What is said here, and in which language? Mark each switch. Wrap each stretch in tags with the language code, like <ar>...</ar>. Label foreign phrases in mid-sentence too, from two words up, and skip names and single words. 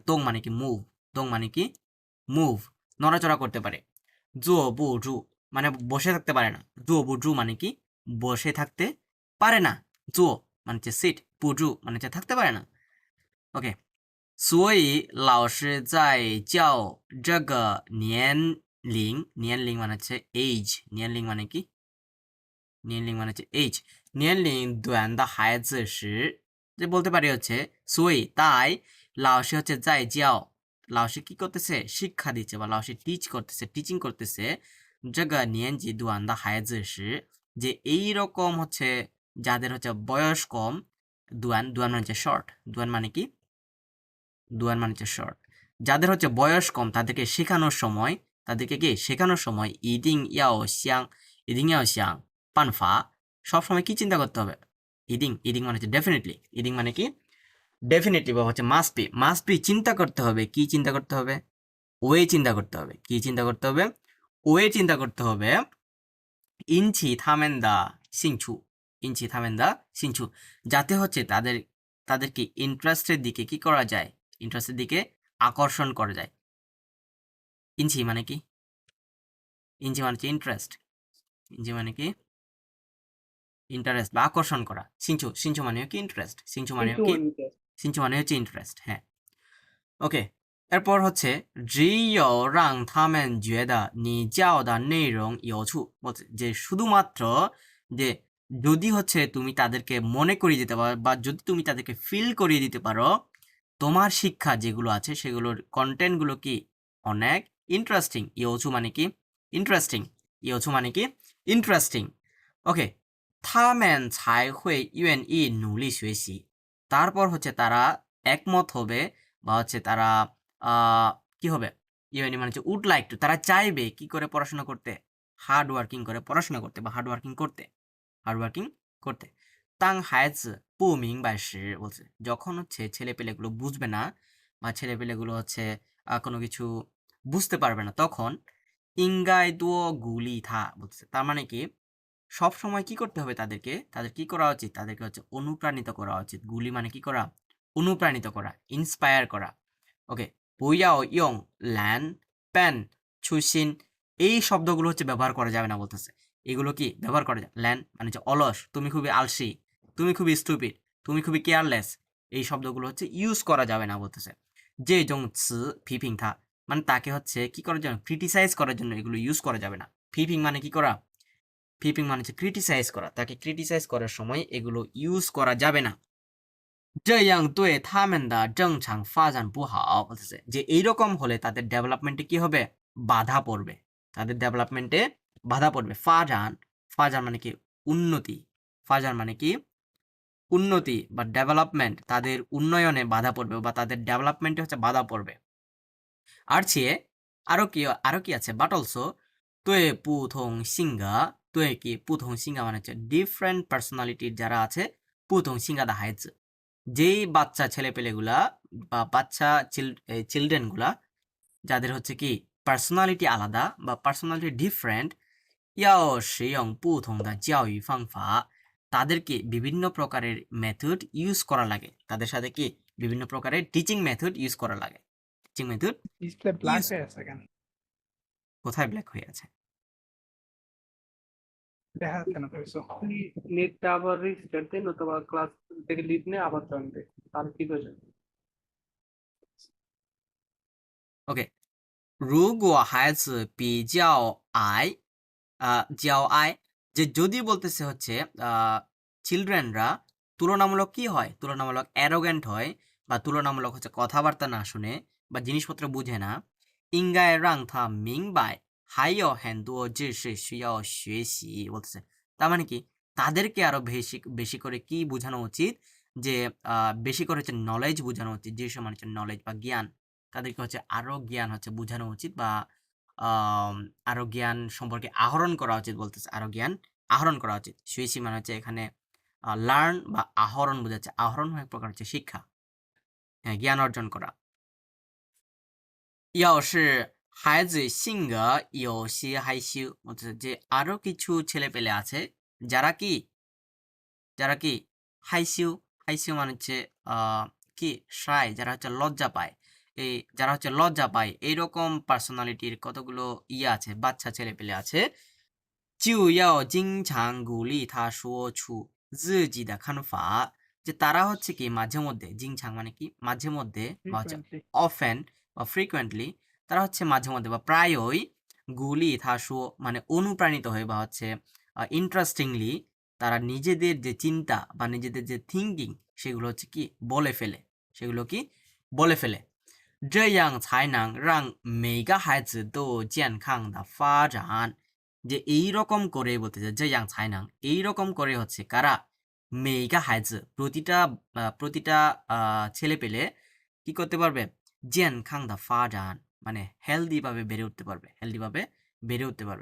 <bn>দং মানে কি মুভ, দং মানে কি মুভ, নড়াচড়া করতে পারে।</bn> <zh>坐不住</zh> <bn>মানে বসে থাকতে পারে না,</bn> <zh>坐不住</zh> <bn>মানে কি বসে থাকতে পারে না, জো মানে হচ্ছে সিট,</bn> <zh>不住</zh> <bn>মানে হচ্ছে থাকতে পারে না। ওকে,</bn> <zh>所以老师在教这个年龄</zh> <bn>মানে হচ্ছে age,</bn> <zh>年龄</zh> <bn>মানে কি, 年龄 মানে হচ্ছে age,</bn> <zh>年龄短的孩子时</zh> <bn>যে বলতে পারি হচ্ছে 所以তাই 老师হচ্ছে</bn> <zh>在教,</zh> <bn>老师 কি করতেছে শিক্ষা দিচ্ছে বা 老师 টিচ করতেছে, টিচিং করতেছে 这</bn> <zh>个年纪短的孩子时</zh> <bn>যে এই রকম হচ্ছে যাদের হচ্ছে বয়স কম, দুয়ান মানে হচ্ছে শর্ট, দুয়ান মানে কি, দুয়ান মানে হচ্ছে শর্ট, যাদের হচ্ছে বয়স কম তাদেরকে শেখানোর সময়, তাদেরকে কি শেখানোর সময়</bn> <zh>一定要想办法,</zh> <bn>সবসময় কি চিন্তা করতে হবে, ইডিং মানে হচ্ছে ডেফিনেটলি, ইডিং মানে কি ডেফিনেটলি বা হচ্ছে</bn> <en>must be</en> <bn>চিন্তা করতে হবে, কি চিন্তা করতে হবে, ওয়ে চিন্তা করতে হবে। কি চিন্তা করতে হবে? ওয়ে চিন্তা করতে হবে।</bn> <zh>引起他们的兴趣, 引起他们的兴趣,</zh> <bn>যাতে হচ্ছে তাদেরকে ইন্টারেস্টের দিকে কি করা যায়, ইন্টারেস্টের দিকে আকর্ষণ করা যায়। ইনচি মানে কি? ইনচি মানে হচ্ছে ইন্টারেস্ট, ইনচি মানে কি? ইন্টারেস্ট বা আকর্ষণ করা। সিংচু, সিংচু মানে কি? ইন্টারেস্ট। সিংচু মানে কিন্তু কি? interest সিংচু মানে হচ্ছে ইন্টারেস্ট। হ্যাঁ, ওকে। এরপর হচ্ছে</bn> <zh>只有让他们觉得你教的内容有趣,</zh> <bn>বলছে যে শুধুমাত্র যে যদি হচ্ছে তুমি তাদেরকে মনে করিয়ে দিতে পারো বা যদি তুমি তাদেরকে ফিল করিয়ে দিতে পারো তোমার শিক্ষা যেগুলো আছে সেগুলোর কন্টেন্টগুলো কি অনেক ইন্টারেস্টিং। ইয়োচু মানে কি? ইন্টারেস্টিং। ইয়োচু মানে কি? ইন্টারেস্টিং। ওকে,</bn> <zh>他们才会愿意努力学习,</zh> <bn>তারপর হচ্ছে তারা একমত হবে বা হচ্ছে তারা কি হবে? ইউএনই মানে হচ্ছে</bn> <en>would like to,</en> <bn>তারা চাইবে কি করে পড়াশোনা করতে?</bn> <en>hard working</en> <bn>করে পড়াশোনা করতে বা</bn> <en>hard working</en> <bn>করতে,</bn> <en>hard working</en> <bn>করতে।</bn> <zh>当孩子不明白时,</zh> <bn>বলছে যখন হচ্ছে ছেলেপেলেগুলো বুঝবে না বা ছেলেপেলেগুলো হচ্ছে কোনো কিছু বুঝতে পারবে না তখন</bn> <zh>应该多鼓励他,</zh> <bn>বলছে তার মানে কি সব সময় কি করতে হবে তাদেরকে? তাদের কি করা উচিত? তাদেরকে হচ্ছে অনুপ্রাণিত করা উচিত। গুলি মানে কি করা? অনুপ্রাণিত করা, ইন্সপায়ার করা। ওকে,</bn> <zh>不要用懒</zh> <bn>পেন 粗心 এই শব্দগুলো হচ্ছে ব্যবহার করা যাবে না বলতেছে। এগুলো কি ব্যবহার করা যায়? ল্যান মানে হচ্ছে অলস, তুমি খুবই আলসি, তুমি খুবই স্টুপিড, তুমি খুবই কেয়ারলেস, এই শব্দগুলো হচ্ছে ইউজ করা যাবে না বলতেছে। যে</bn> <zh>用词批评他,</zh> <bn>মানে তাকে হচ্ছে কি করার জন্য? ক্রিটিসাইজ করার জন্য এগুলো ইউজ করা যাবে না। ফিপিং মানে কি করা? ফিপিং মানে হচ্ছে ক্রিটিসাইজ করা, তাকে ক্রিটিসাইজ করার সময় এগুলো ইউজ করা যাবে না।</bn> <zh>这样对他们的正常发展不好,</zh> <bn>বলতেছে যে এইরকম হলে তাদের ডেভেলপমেন্টে কি হবে? বাধা পড়বে, তাদের ডেভেলপমেন্টে বাধা পড়বে। ফাজান, ফাজান মানে কি? উন্নতি। ফাজান মানে কি? উন্নতি বা ডেভেলপমেন্ট, তাদের উন্নয়নে বাধা পড়বে বা তাদের ডেভেলপমেন্টে হচ্ছে বাধা পড়বে। আর চেয়ে আরো কি আছে?</bn> <en>but also</en> <zh>对不同性格,</zh> <bn>对কি</bn> <zh>不同性格</zh> <bn>মানে হচ্ছে</bn> <en>different personality</en> <bn>যারা আছে</bn> <zh>不同性格的孩子,</zh> <bn>যেই বাচ্চা ছেলেপেলেগুলা বা বাচ্চা চিলড্রেন গুলা যাদের হচ্ছে কি পার্সোনালিটি আলাদা বা পার্সোনালিটি ডিফারেন্ট,</bn> <zh>要使用不同的教育方法,</zh> <bn>তাদেরকে বিভিন্ন প্রকারের মেথড ইউজ করা লাগে, তাদের সাথে কি বিভিন্ন প্রকারের</bn> <en>teaching method</en> <bn>ইউজ করা লাগে।</bn> <en>teaching method display black</en> <bn>ইউজ, হয়ে আছে কেন? কোথায় ব্ল্যাক হয়ে আছে? দেখা যাচ্ছে না তো কিছু। নেটটা আবার রিস্টার্ট দিন অথবা ক্লাস থেকে লিভ নিয়ে আবার জয়েন দে, তাহলে ঠিক হয়ে যাবে। ওকে,</bn> <zh>如果孩子比较矮较矮,</zh> <bn>যে যদি বলতেছে হচ্ছে চিলড্রেনরা তুলনামূলক কি হয়? তুলনামূলক অ্যারোগ্যান্ট হয় বা তুলনামূলক হচ্ছে কথাবার্তা না শুনে বা জিনিসপত্র বুঝে না।</bn> <zh>应该让他明白还有很多知识需要学习,</zh> <bn>বলতেছে তার মানে কি তাদেরকে আরো বেশি বেশি করে কি বোঝানো উচিত? যে বেশি করে হচ্ছে নলেজ বোঝানো উচিত, যে সময় হচ্ছে নলেজ বা জ্ঞান, তাদেরকে হচ্ছে আরো জ্ঞান হচ্ছে বোঝানো উচিত বা আম, আরো জ্ঞান সম্পর্কে আহরণ করা উচিত বলতেছে, আরো জ্ঞান আহরণ করা উচিত। সুইসি মানে হচ্ছে এখানে লার্ন বা আহরণ বোঝাচ্ছে, আহরণ এক প্রকার হচ্ছে শিক্ষা, হ্যাঁ, জ্ঞান অর্জন করা।</bn> <zh>要是孩子性格有些害羞,</zh> <bn>বলতেছে যে আরো কিছু ছেলে পেলে আছে যারা কি হাইসিউ, হাইসিউ মানে হচ্ছে কি শাই, যারা হচ্ছে লজ্জা পায়, এই যারা হচ্ছে লজ্জা পায় এইরকম পার্সোনালিটির কতগুলো আছে, বাচ্চা ছেলে পেলে আছে।</bn> <zh>就要经常鼓励他说出自己的看法,</zh> <bn>যে তারা হচ্ছে কি মাঝে মধ্যে, জিংছাং মানে কি মাঝে মধ্যে বা হচ্ছে Frequently. অফেন বা ফ্রিকুয়েন্টলি, তারা হচ্ছে মাঝে মধ্যে বা প্রায়ই</bn> <zh>鼓励他说</zh> <bn>মানে অনুপ্রাণিত হয়ে বা হচ্ছে ইন্টারেস্টিংলি তারা নিজেদের যে চিন্তা বা নিজেদের যে থিঙ্কিং সেগুলো হচ্ছে কি বলে ফেলে, সেগুলো কি বলে ফেলে।</bn> <zh>这样才能让每个孩子都健康的发展,</zh> <bn>যে এইরকম করে বলতেছে যে</bn> <zh>样才能,</zh> <bn>এইরকম করে হচ্ছে কারা?</bn> <zh>每个孩子,</zh> <bn>প্রতিটা ছেলে পেলে কি করতে পারবে?</bn> <zh>健康的发展</zh> <bn>মানে হেলদি ভাবে বেড়ে উঠতে পারবে, হেলদি ভাবে বেড়ে উঠতে পারবে।</bn>